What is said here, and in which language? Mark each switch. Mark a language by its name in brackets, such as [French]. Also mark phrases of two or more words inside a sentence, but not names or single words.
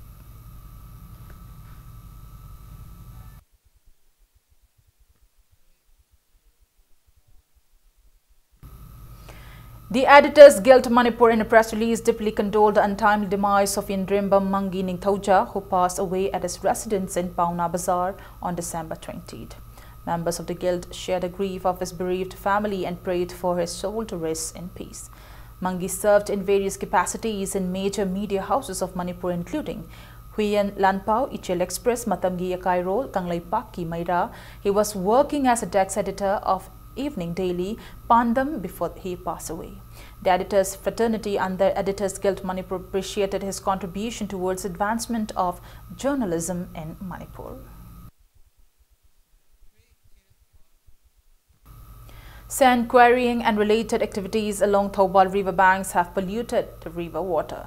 [English] The Editors Guild Manipur in a press release deeply condoled the untimely demise of Indrimba Mangi Ningthauja, who passed away at his residence in Pauna Bazaar on December 20th. Members of the guild shared the grief of his bereaved family and prayed for his soul to rest in peace. Mangi served in various capacities in major media houses of Manipur including Huyen Lanpao, Ichel Express, Matamgi Yakairol, Kanglaipaki Maira. He was working as a desk editor of Evening Daily, Pandam before he passed away. The editors fraternity and the Editors Guild Manipur appreciated his contribution towards advancement of journalism in Manipur. Sand quarrying and related activities along Thoubal river banks have polluted the river water.